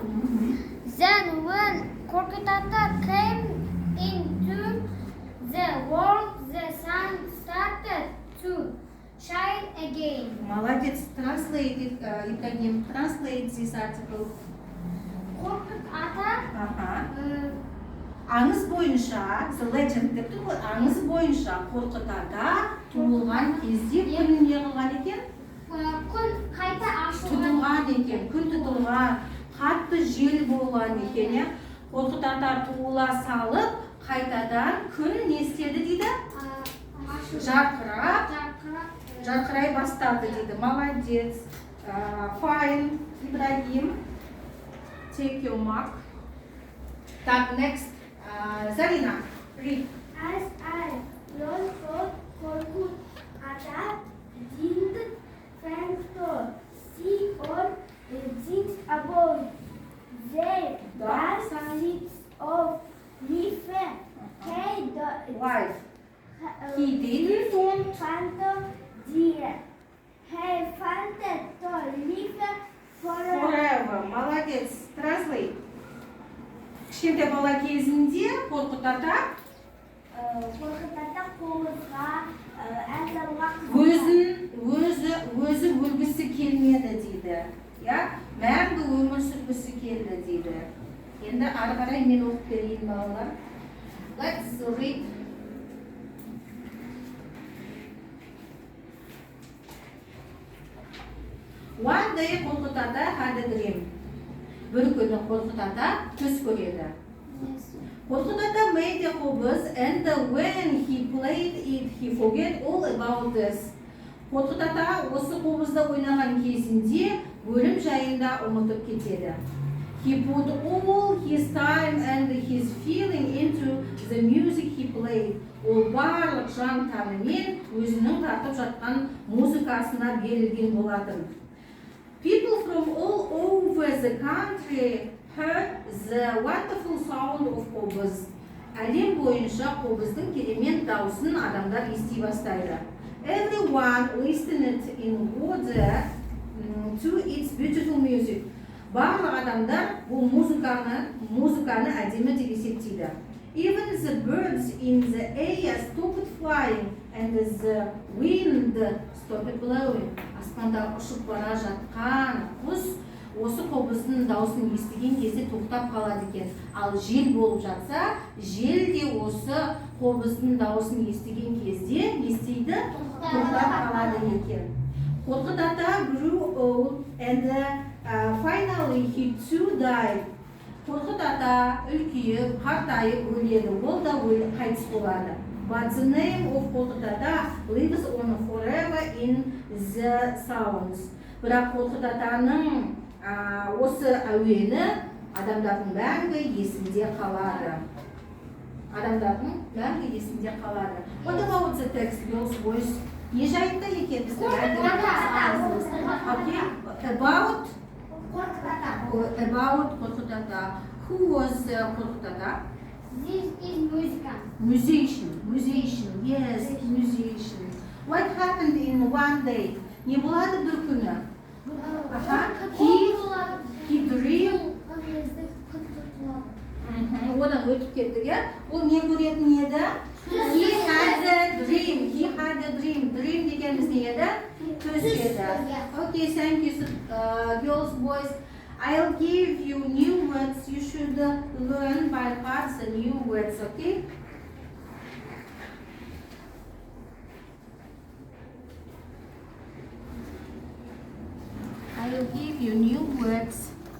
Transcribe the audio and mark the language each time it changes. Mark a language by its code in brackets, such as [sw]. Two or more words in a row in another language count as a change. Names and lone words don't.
[en] Then when Korkyt ata came into the world, the sun started to shine again. Молодец. Translate it, Ибрагим. Translate this article. Korkyt ata [kk] Аңыз бойынша, [en] the legend [kk] деп тұр ғой, аңыз бойынша Korkyt ата туылған кезде күн не қылған екен? күн қайта ашылған. Тұтылған екен, күн тұтылған, қатты жел болған екен. Korkyt ата туыла салып, қайтадан күн не істеді дейді? Жарқырай бастады дейді. Молодец. [en] Fine, Ибрагим. Take your mark. Так, next. Зарина, read. As I learned from Korkyt ata didn't think to see or think about their seeds of life. Wife. He didn't wanted to live forever. Молодец. Translate. [kk] Кішкентай бала кезінде Korkyt ата қобызға өзі өлгісі келмеді дейді. Мәңгі өмір сүргісі келді дейді. Енді ары қарай мен оқып берейін балалар. [en] Let's read. One day Korkyt ata had a dream. [kk] Bir күні Korkyt ata түс көреді. [en] Korkyt ata made a qobuz and when he played it, he forget all about this. [kk] Korkyt ata осы qobuzda ойнаған кезінде өлім жайында ұмытып кетеді. [en] He put all his time and his feeling into the music he played. [kk] Ол барлық жан тәнімен өзінің тартып жатқан музыкасына берілген болатын. [en] People from all over the country heard the wonderful sound of qobuz. [kk] Әлем бойынша qobuzдің керемет дауысын адамдар ести бастайды. [en] Everyone listened in order to its beautiful music. [kk] Барлық адамдар бұл музыканы әдемі деп есептейді. [en] Even the birds in the air stopped flying and the wind stopped blowing. [kk] Аспанда ұшып бара жатқан құс осы qobuzның дауысын естіген кезде тоқтап қалады екен. Ал жел болып жатса, жел де осы qobuzның дауысын естіген кезде не істейді? тоқтап қалады екен. [en] Korkyt ата grew old and finally he too died. [kk] Korkyt ата үлкейіп, қартайып өледі, ол да қайтыс болады. [en] But the name of Korkyt ата lives on forever in the sounds. [kk] Бірақ Korkyt атаның осы әуені адамдардың мәңгі есінде қалады. Адамдардың мәңгі есінде қалады. [en] What about the text, girls, boys? [kk] Не жайында екен біздің әңгімеміз? [en] Okay, about Korkyt ата. Who was Korkyt ata? This is Musician, yes, musician. What happened in one day? [kk] Не болады бір күні? [en] He dreamed. [kk] Одан өтіп кеттік, иә? Ол не көретін еді? [en] He had a dream. [kk] Dream дегеніміз не еді? Түс еді. [en] Okay, thank you, girls, boys. I'll give you new words. You should learn by heart the new words, okay? I will give you new words.